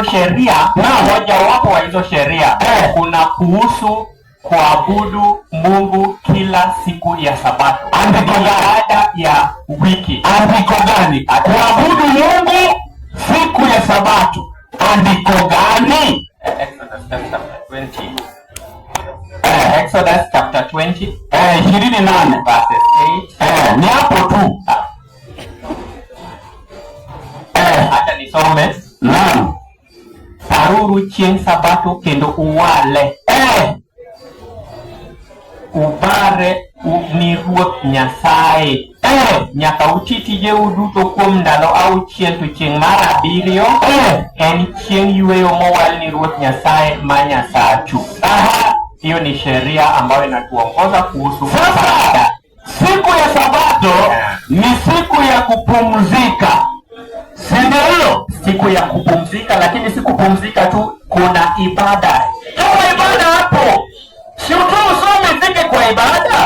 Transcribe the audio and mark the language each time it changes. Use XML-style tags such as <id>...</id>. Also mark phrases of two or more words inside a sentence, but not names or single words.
<sw>sheria moja wapo wa hizo sheria kuna kuhusu kuabudu Mungu kila siku ya Sabato. Baada ya wiki. Andiko gani? Kuabudu Mungu siku ya Sabato. Andiko gani?</sw> <en>Exodus chapter 20 28 verses 8.</en> <sw>Ni hapo tu. Hata nisome. Naam.</sw> <luo>Paruru chieng' Sabato kendo uwale. Ubare ni Ruoth Nyasaye. Nyaka uti tijeu duto kuom ndalo auchiel, to chieng' mar abiriyo en chieng' yweyo mowal ni Ruoth Nyasaye ma Nyasachu.</luo> <sw>Hiyo ni sheria ambayo inatuongoza kuhusu Sasa siku ya Sabato ni siku ya kupumzika, si ndio? Siku ya kupumzika, lakini si kupumzika tu, kuna ibada. Kama ibada hapo, si usome zike kwa ibada.</sw>